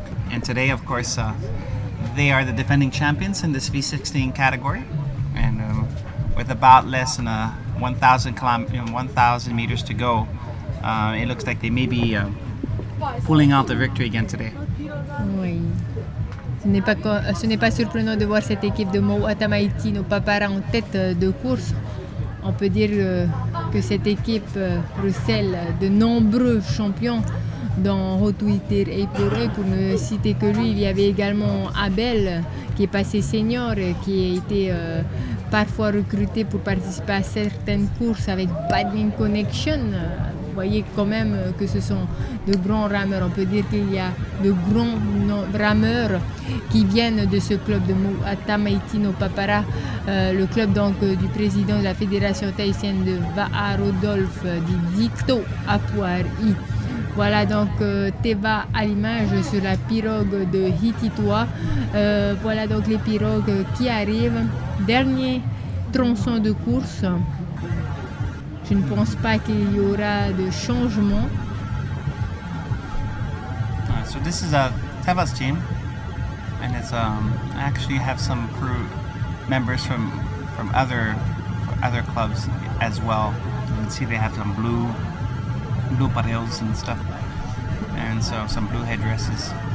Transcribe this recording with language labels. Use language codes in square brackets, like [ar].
[en] And today, of course, they are the defending champions in this V16 category. And with about less than 1,000 meters to go, it looks like they may be pulling out the victory again today. [fr] Oui. Ce n'est pas surprenant de voir cette équipe de Moata Maitino Papara en tête de course. On peut dire que cette équipe recèle de nombreux champions dans Twitter et pour ne citer que lui, il y avait également Abel qui est passé senior, qui a été parfois recruté pour participer à certaines courses avec Paddling Connection. Vous voyez quand même que ce sont de grands rameurs. On peut dire qu'il y a de grands rameurs qui viennent de ce club de Moata Maitino Papara, le club donc du président de la fédération tahitienne de Va'a, Rodolphe Dicto Apuari. Voilà donc Teva à l'image sur la pirogue de Hititoa. Voilà donc les pirogues qui arrivent. Dernier tronçon de course. Je ne pense pas qu'il y aura de changement. [en] So this is Teva's team, and it's actually have some crew members from other clubs as well. You can see they have some blue pareos and stuff, and so some blue headdresses.